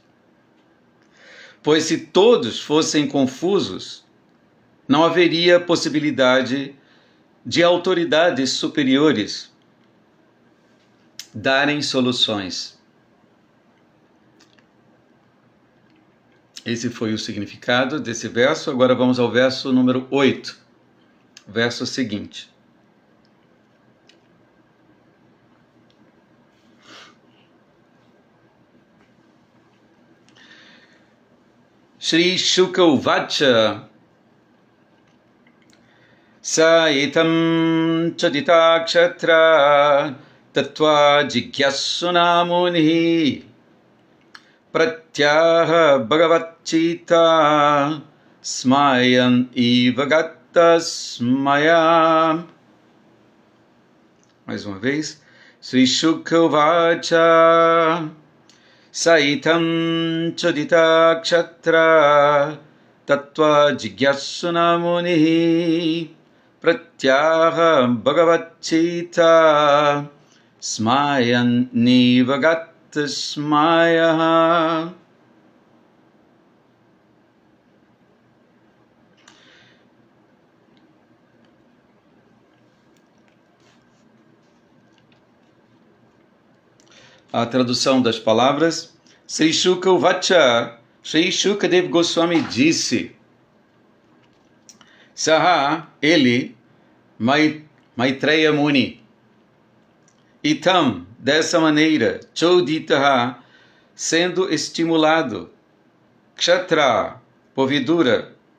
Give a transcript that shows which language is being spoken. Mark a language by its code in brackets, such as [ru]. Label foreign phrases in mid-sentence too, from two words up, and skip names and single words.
[pt] Pois se todos fossem confusos, não haveria possibilidade de autoridades superiores darem soluções. Esse foi o significado desse verso. Agora vamos ao verso número 8, verso seguinte. [sa] Shri Shuka Uvacha Sa etam chadita kshatra Tattva jigyasuna munihi pratyaha bhagavachita smayan ivagata smaya. [pt] Mais uma vez. [sa] Sri Shukha Vacha Saitam Chodita Kshatra Tattva Jigyasuna Munihi Pratyaha Bhagavachita Smayan Nivagata Smaya. [pt] A tradução das palavras. [sa] Sri Shukha Vacha, [pt] Sri Shukadev Goswami disse, Saha, ele, Maitreya Muni, Itam, dessa maneira, Choditaha, sendo estimulado, Kshatra, povidura,